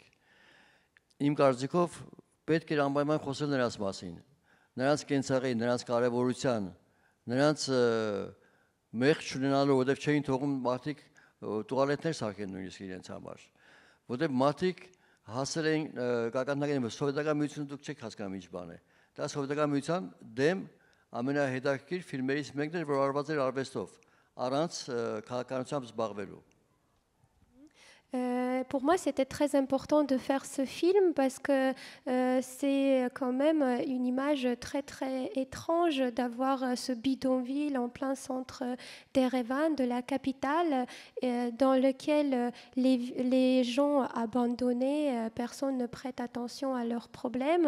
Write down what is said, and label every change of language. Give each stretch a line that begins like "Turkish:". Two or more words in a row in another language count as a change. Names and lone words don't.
Armenian: Իմ կարծիքով պետք էր անպայման խոսել նրանց մասին, նրանց կենցաղի, նրանց կարևորության, նրանց մեղք չունենալու, որտեղ չէին թողում մարդիկ տուալետներ սարքեն նույնիսկ իրենց համար, որտեղ մարդիկ հասել էին կականդակային, սովետական միությունը դուք չեք հասկանում ինչ բան է, դա սովետական միության դեմ ամենահետաքրքիր ֆիլմերից մեկն էր, որ արված էր արվեստով, առանց քաղաքականությամբ զբաղվելու։
French: Pour moi, c'était très important de faire ce film parce que c'est quand même une image très très étrange d'avoir ce bidonville en plein centre d'Erevan, de la capitale, dans lequel les gens abandonnés, personne ne prête attention à leurs problèmes.